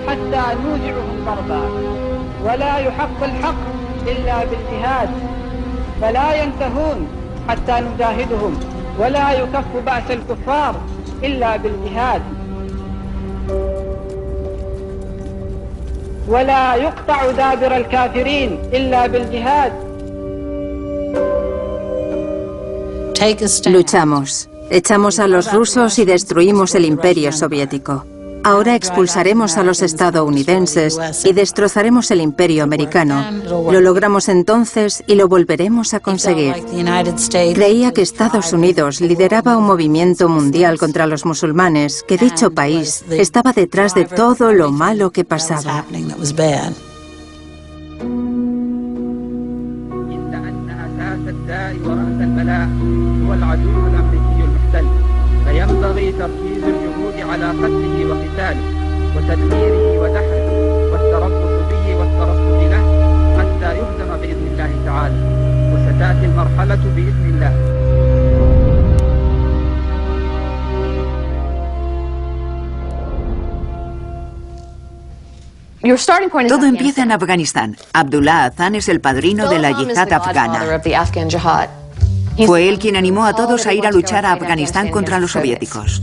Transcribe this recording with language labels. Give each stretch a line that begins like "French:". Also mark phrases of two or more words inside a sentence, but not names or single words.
Arabic: ولا يحق الحق إلا بالجهاد فلا ينتهون حتى نجاهدهم ولا يكف بأس الكفار إلا بالجهاد ولا يقطع دابر الكافرين إلا بالجهاد.
Spanish: Luchamos, echamos a los rusos y destruimos el imperio soviético. Ahora expulsaremos a los estadounidenses y destrozaremos el imperio americano. Lo logramos entonces y lo volveremos a conseguir. Creía que Estados Unidos lideraba un movimiento mundial contra los musulmanes, que dicho país estaba detrás de todo lo malo que pasaba.
Arabic: فينبغي تركيز الجهود على قتله وقتاله وتدميره ودحره والتربص به والترصد له حتى يهزم بإذن الله تعالى وستأتي المرحلة بإذن الله.
Spanish: Todo empieza en Afganistán. Abdullah Azan es el padrino de la yihad afgana. Fue él quien animó a todos a ir a luchar a Afganistán contra los soviéticos.